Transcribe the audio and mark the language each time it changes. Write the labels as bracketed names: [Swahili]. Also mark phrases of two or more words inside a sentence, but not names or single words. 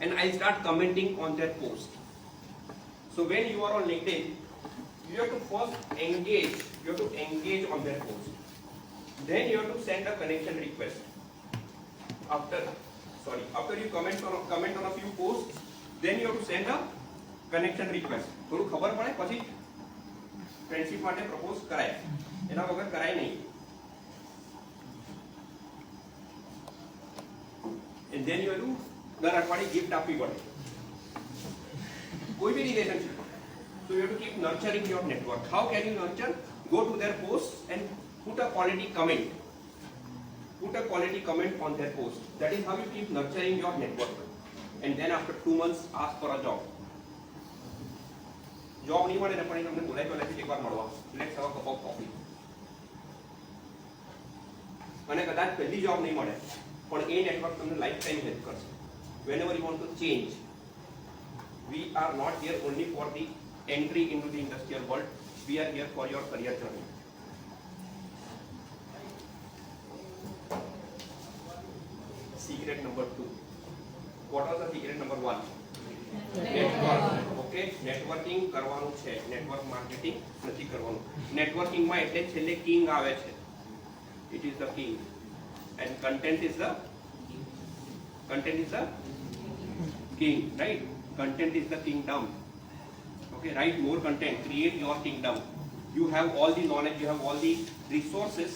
[English] and I'll start commenting on their post. So when you are on LinkedIn, you have to first engage. You have to engage on their post. Then you have to send a connection request. After you comment on a few posts, then you have to send a connection request. [Gujarati] થોડું ખબર પડે પછી ફ્રેન્ડશિપ માટે પ્રપોઝ કરાય, એના વગર કરાય નહીં. [English] And then you have to [Gujarati] દર અઠવાડિયે [English] gift [Gujarati] આપવી પડે. કોઈ બી રિલેશનશિપ. [English] So you have to keep nurturing your network. How can you nurture? Go to their posts and put a quality comment. Put a quality comment on their post. That is how you keep nurturing your network. And then after 2 months, ask for a job. [Gujarati] Job नहीं મળે ને પણ તમને બોલાય તો લેખી એકવાર મળવા. [English] Let's have a cup of coffee. [Gujarati] અને કદાચ પહેલી જોબ નહીં મળે પણ એ નેટવર્ક તમને [English] life time help [Gujarati] કરશે. [English] Whenever you want to change, we are not here only for the entry into the industrial world. We are here for your career journey. Secret number 2. What was the secret number 1? Network. Okay, networking [Gujarati] કરવાનું છે. [English] Network marketing [Gujarati] નથી કરવાનું. Networking માં એટલે છેલ્લે king આવે છે. [English] It is the king. And content is the king, right? Content is the kingdom. Okay, write more content, create your kingdom. You have all the knowledge, you have all the resources.